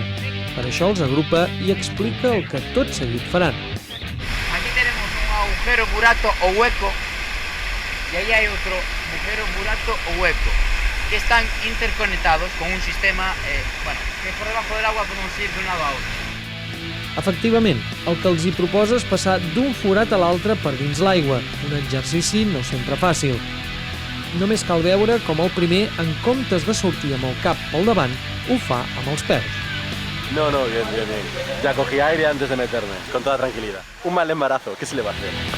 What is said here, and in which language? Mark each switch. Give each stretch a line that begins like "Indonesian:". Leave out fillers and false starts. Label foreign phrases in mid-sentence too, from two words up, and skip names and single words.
Catalan: Per això els agrupa i explica el que tot seguit faran.
Spanish: Aquí tenemos un agujero, burato o hueco y ahí hay otro agujero, burato o hueco que están interconectados con un sistema que por debajo del agua podemos ir de un lado a otro.
Catalan: Efectivament, el que els hi proposa és passar d'un forat a l'altre per dins l'aigua, un exercici no sempre fàcil. Només cal veure com el primer, en comptes de sortir amb el cap pel davant, ho fa amb els peus.
Spanish: No, bien. Ya cogí aire antes de meterme, con toda tranquilidad. Un mal embarazo, ¿qué se le va a hacer?